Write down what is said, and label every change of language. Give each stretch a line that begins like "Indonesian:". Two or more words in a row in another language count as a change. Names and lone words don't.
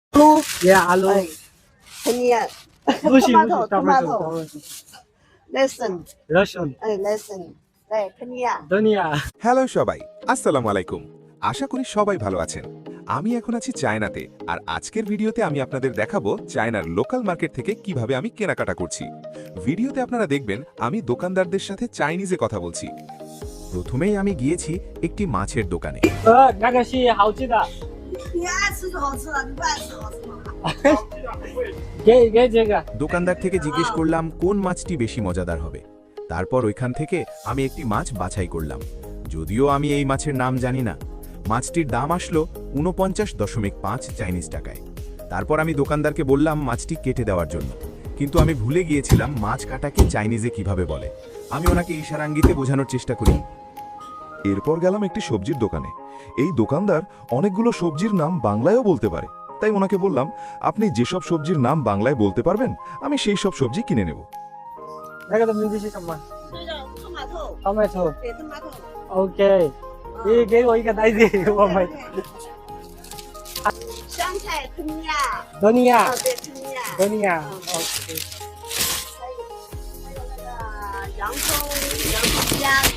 Bangla: Aloo, Yeah, aloo. Kenya, Mushi, tomato, tomato, tomato, lesson, Russian, lesson, Kenya. Dunia. হ্যালো সবাই, আসসালামু আলাইকুম। আশা করি সবাই ভালো আছেন। আমি এখন আছি চায়নাতে, আর আজকের ভিডিওতে আমি আপনাদের দেখাবো চায়নার লোকাল মার্কেট থেকে কিভাবে আমি কেনাকাটা করছি। ভিডিওতে আপনারা দেখবেন আমি দোকানদারদের সাথে চাইনিজে কথা বলছি। প্রথমেই আমি গিয়েছি একটি মাছের দোকানে।
Chinese: 那个是好吃的，你爱吃就好吃了，你不爱吃好吃吗？给这个。
Bangla: দোকানদার থেকে জিজ্ঞেস করলাম কোন মাছটি বেশি মজাদার হবে। তারপর ওইখান থেকে আমি একটি মাছ বাছাই করলাম, যদিও আমি এই মাছের নাম জানি না। মাছটির দাম আসলো ৪৯.৫ চাইনিজ টাকায়। তারপর আমি দোকানদারকে বললাম মাছটি কেটে দেওয়ার জন্য, কিন্তু আমি ভুলে গিয়েছিলাম মাছ কাটাকে চাইনিজে কিভাবে বলে। আমি ওনাকে ইশারাঙ্গিতে বোঝানোর চেষ্টা করি। এরপর গেলাম একটি সবজির দোকানে। এই দোকানদার অনেকগুলো সবজির নাম বাংলায়ও বলতে পারে, তাই ওনাকে বললাম আপনি যেসব সবজির নাম বাংলায় বলতে পারবেন আমি সেই সব সবজি কিনে নেব।
Chinese: 那个的名字是什么这叫tomato，？Tomato。对，tomato。 OK，你给我一个袋子，我买。香菜，Kenya， Dunia，对，Kenya。 Dunia。嗯 OK。还有那个洋葱虾子，